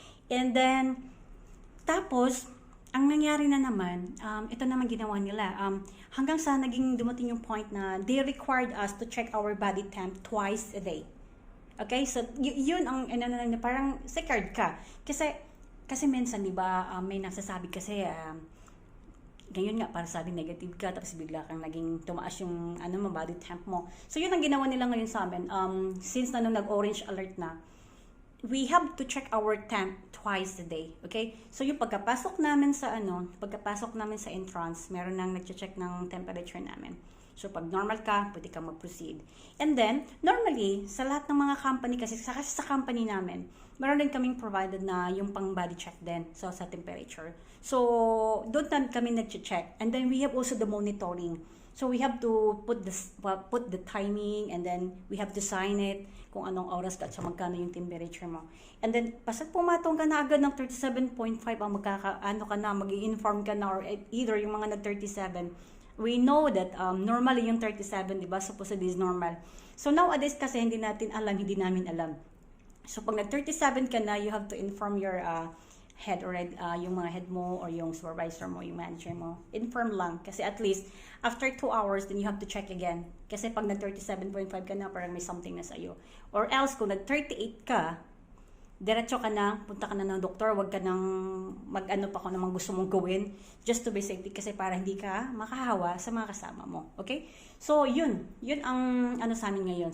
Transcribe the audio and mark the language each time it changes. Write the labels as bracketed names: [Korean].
[English] And then, [Filipino] tapos, ang nangyari na naman, ito naman ginawa nila, hanggang sa naging dumating yung [English] point na they required us to check our body temp twice a day. Okay? [Filipino] So, yun ang, parang scared ka. Kasi minsan, di ba, may nasasabi kasi, ngayon nga, para sabi negative ka, tapos bigla kang naging tumaas yung, body temp mo. So, yun ang ginawa nila ngayon sa amin. [English] Since [Filipino] na nung nag-orange alert na, [English] we have to check our temp twice a day. [Filipino] Okay? So, yung pagkapasok namin sa entrance, meron nang nag-check ng temperature namin. So, pag normal ka, pwede kang mag-proceed. And then, normally, sa lahat ng mga company, kasi sa company namin, meron din kaming provided na yung pang body check din. So, sa temperature. So, doon kami nag-check. [English] And then, we have also the monitoring. So, we have to put the timing and then we have to sign it [Filipino] kung anong oras ka at sa magkano yung temperature mo. And then, pasag pumatong ka na agad ng 37.5 ang mag-i-inform ka na or either yung mga nag-37. [English] We know that normally yung 37, di ba? Supposedly is normal. [Filipino] So, nowadays kasi hindi namin alam. So, pag nag-37 ka na, [English] you have to inform your head [Filipino] or yung mga head mo or yung supervisor mo, yung manager mo. Inform lang. [English] Kasi at least, after 2 hours, then you have to check again. [Filipino] Kasi pag nag-37.5 ka na, parang may something na sa'yo. Or else, kung nag-38 ka, diretso ka na, punta ka na ng doktor, wag ka nang mag-ano pa kung namang gusto mong gawin, [English] just to be safety, [Filipino] kasi para hindi ka makahawa sa mga kasama mo. Okay? So, yun ang sa amin ngayon.